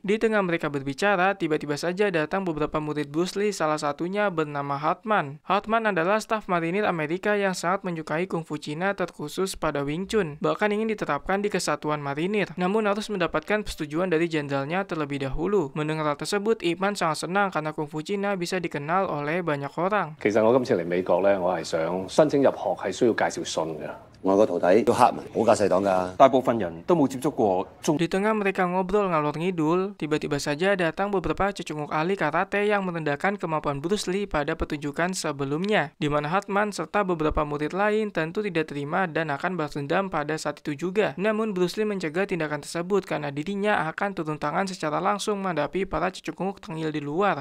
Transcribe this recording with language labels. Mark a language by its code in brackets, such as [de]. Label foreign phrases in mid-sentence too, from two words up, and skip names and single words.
[id] Di tengah mereka berbicara, tiba-tiba saja datang beberapa murid Bruce Lee, salah satunya bernama Hartman. Hartman adalah staf marinir Amerika yang sangat menyukai kungfu Cina terkhusus pada Wing Chun, bahkan ingin diterapkan di kesatuan marinir, namun harus mendapatkan persetujuan dari jenderalnya terlebih dahulu. Mendengar hal tersebut, Ip Man sangat senang karena kungfu Cina bisa dikenal oleh banyak orang. [yue] 其實我今次嚟美國咧，我係想申請入學係需要介紹信嘅。我個徒弟叫黑文，好架勢黨㗎。大部分人都冇接觸過中。 [id] Di tengah mereka ngobrol ngalor ngidul, tiba-tiba saja datang beberapa cecunguk ahli karate yang merendahkan kemampuan Bruce Lee pada pertunjukan sebelumnya, di mana Hartman serta beberapa murid lain tentu tidak terima dan akan balas dendam pada saat itu juga. Namun Bruce Lee mencegah tindakan tersebut karena dirinya akan turun tangan secara langsung menghadapi para cecunguk tengil di luar.